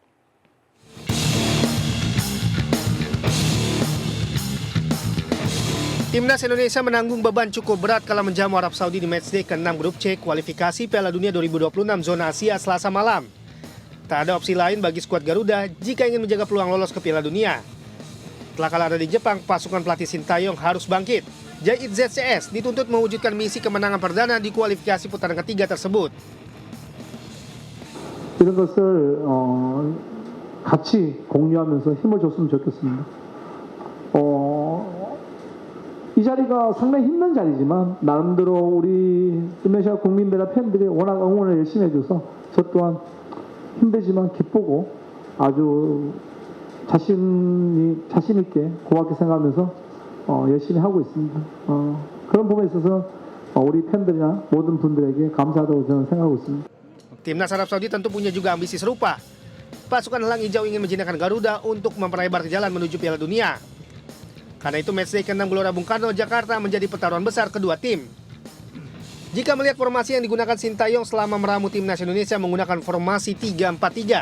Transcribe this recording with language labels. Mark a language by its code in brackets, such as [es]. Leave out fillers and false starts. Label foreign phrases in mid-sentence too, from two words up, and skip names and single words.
[id] Timnas Indonesia menanggung beban cukup berat kala menjamu Arab Saudi di matchday ke-6 grup C kualifikasi Piala Dunia 2026 Zona Asia Selasa malam. Tak ada opsi lain bagi skuad Garuda jika ingin menjaga peluang lolos ke Piala Dunia. Setelah kalah dari Jepang, pasukan pelatih Sintayong harus bangkit. Jait ZCS dituntut mewujudkan misi kemenangan perdana di kualifikasi putaran ketiga tersebut. [ko] 이런 것을 같이 공유하면서 힘을 줬으면 좋겠습니다. 이 자리가 상당히 힘든 자리지만 나름대로 우리 인도네시아 국민들과 팬들이 워낙 응원을 열심히 해줘서 저 또한 힘들지만 기쁘고 아주 자신 있게 고맙게 생각하면서 열심히 하고 있습니다. 그런 부분에 있어서 우리 팬들이나 모든 분들에게 감사하다고 저는 생각하고 있습니다. [id] Timnas Arab Saudi tentu punya juga ambisi serupa. Pasukan Elang Hijau ingin menjinakkan Garuda untuk memperlebar jalan menuju Piala Dunia. Karena itu matchday ke-6 Gelora Bung Karno, Jakarta menjadi pertaruhan besar kedua tim. Jika melihat formasi yang digunakan Sintayong selama meramu timnas Indonesia menggunakan formasi 3-4-3.